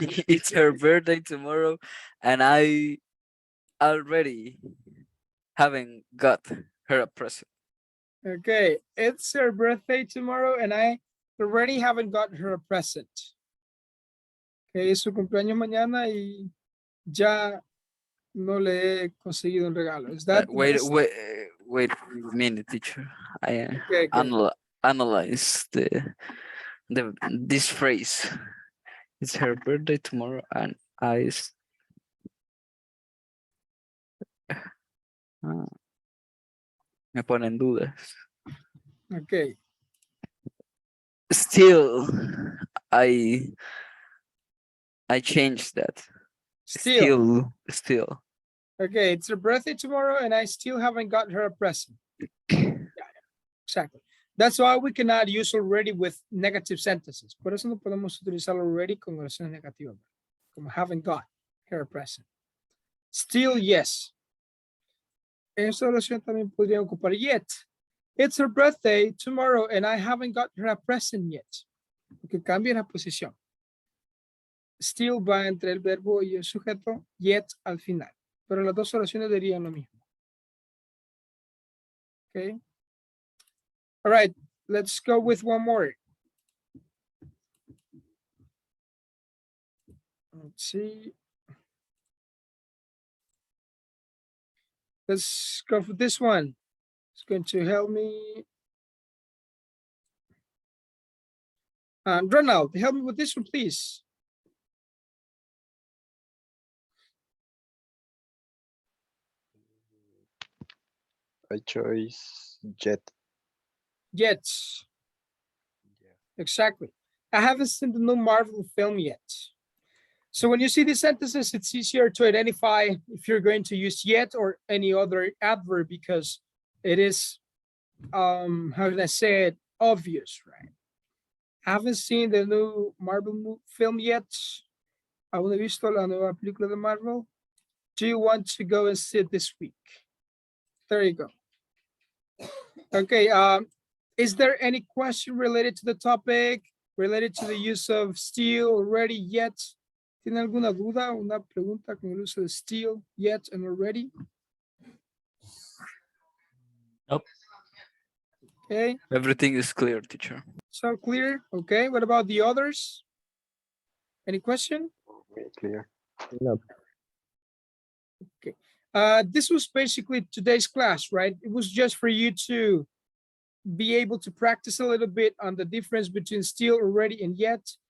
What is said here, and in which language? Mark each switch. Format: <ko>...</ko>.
<en>It's her birthday tomorrow, and I already haven't got her a present. Okay, it's her birthday tomorrow and I already haven't got her a present.</en> <es>Okay, es su cumpleaños mañana y ya no le he conseguido un regalo.</es> <en>Is that the Wait best? a minute, teacher. I Okay, okay. analyze this phrase. It's her birthday tomorrow, and</en> <es>me ponen dudas.</es> <en>Okay. Still, I changed that. Still. Still. Okay, it's her birthday tomorrow and I still haven't got her a present. Yeah, exactly. That's why we cannot use already with negative sentences.</en> <es>Por eso no podemos utilizar already con oraciones negativas.</es> <en>Como haven't got her a present. Still, yes.</en> <es>En esta oración también podría ocupar yet.</es> <en>It's her birthday tomorrow and I haven't got her a present yet.</en> <es>Porque cambia la posición. Still va entre el verbo y el sujeto, yet al final. Pero las dos oraciones dirían lo mismo.</es> <en>Okay. All right, let's go with one more. Let's see. Let's go for this one. It's going to help me. Ronald, help me with this one, please. I chose jet. Jets. Yeah. Exactly. I haven't seen the new Marvel film yet. So when you see these sentences, it's easier to identify if you're going to use yet or any other adverb because it is, how can I say it, obvious, right? Haven't seen the new Marvel film yet.</en> <es>Aún no he visto la nueva película de Marvel.</es> <en>Do you want to go and see it this week? There you go. Okay, is there any question related to the topic, related to the use of still, already, yet?</en> <es>¿Tiene alguna duda, una pregunta con el uso de still, yet, and already?</es> <en>Nope. Okay, Everything is clear, teacher. so clear. Okay, what about the others? Any question? Very clear. No. This was basically today's class, right? It was just for you to be able to practice a little bit on the difference between still, already, and yet.</en>